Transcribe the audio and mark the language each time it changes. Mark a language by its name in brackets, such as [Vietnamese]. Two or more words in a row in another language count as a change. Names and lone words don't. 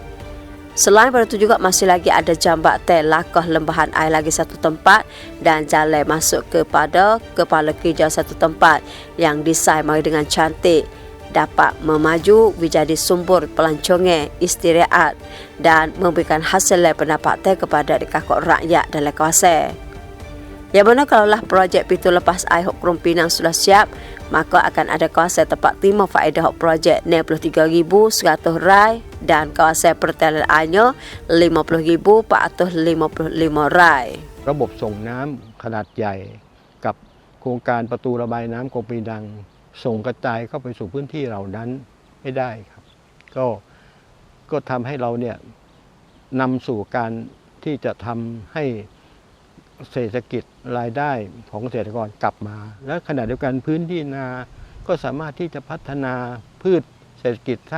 [Malay] Selain pada itu juga masih lagi ada jambatan lakah lembahan air lagi satu tempat dan jalan masuk kepada kepala kerja satu tempat yang desain dengan cantik dapat memaju menjadi sumber pelancongan istirahat dan memberikan hasil pendapatan kepada kakak rakyat dalam kawasan. Yang mana kalaulah projek pintu lepas air Hok Krung Pinang sudah siap, maka akan ada kawasan tempat terima faedah Hok projek 63,100 rai dan kawasan pertalian airnya 50,455 rai. [Thai] ระบบส่งน้ำขนาดใหญ่กับโครงการประตูระบายน้ำคลองปีนังส่งกระจายเข้าไปสู่พื้นที่เหล่านั้นให้ได้ครับก็ทำให้เราเนี่ยนำสู่การที่จะทำให้เศรษฐกิจรายได้ของเกษตรกรกลับมาและขณะเดียวกันพื้นที่นาก็สามารถที่จะพัฒนาพืชเศรษฐกิจสร้าง